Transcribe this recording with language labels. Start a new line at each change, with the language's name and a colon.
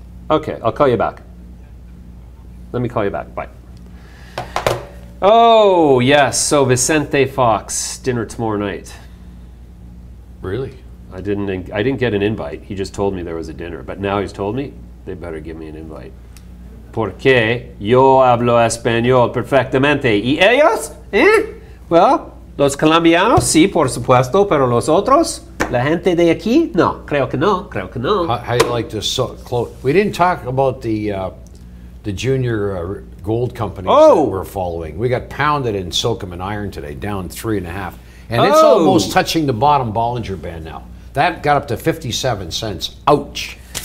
English: Okay, I'll call you back. Let me call you back. Bye. Oh, yes. So Vicente Fox, dinner tomorrow night. Really? I didn't get an invite. He just told me there was a dinner. But now he's told me they better give me an invite.
Spanish: Porque yo hablo español perfectamente. ¿Y ellos? Well, los colombianos, sí, por supuesto, pero los otros, la gente de aquí, no. Creo que no.
English: How do you like this? We didn't talk about the junior gold companies that we're following. We got pounded in Silcom and Iron today, down 3.5. And it's almost touching the bottom Bollinger Band now. That got up to 57 cents. Ouch.